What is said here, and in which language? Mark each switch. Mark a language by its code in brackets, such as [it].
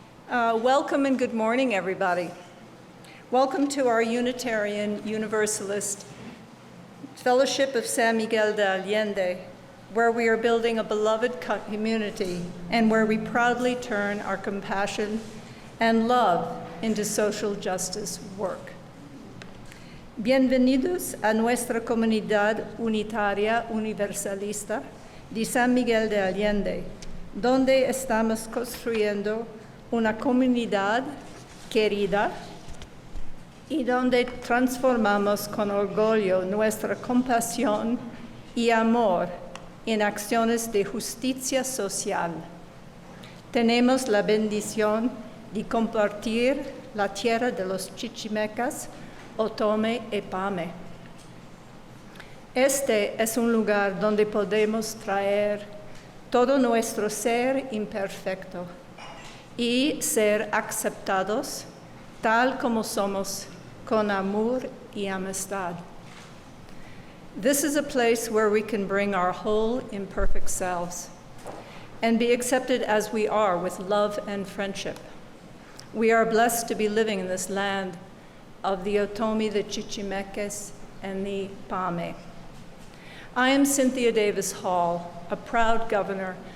[en] Welcome and good morning, everybody. Welcome to our Unitarian Universalist Fellowship of San Miguel de Allende, where we are building a beloved community and where we proudly turn our compassion and love into social justice work. [es] Bienvenidos a nuestra comunidad unitaria universalista de San Miguel de Allende, donde estamos construyendo una comunidad querida y donde transformamos con orgullo nuestra compasión y amor en acciones de justicia social. Tenemos la bendición de compartir la tierra de los chichimecas, Otome y Pame. Este es un lugar donde podemos traer todo nuestro ser imperfecto y ser aceptados tal como somos, con amor y amistad. [en] This is a place where we can bring our whole imperfect selves and be accepted as we are with love and friendship. We are blessed to be living in this land of the Otomi, the Chichimeques, and the Pame. I am Cynthia Davis Hall, a proud governor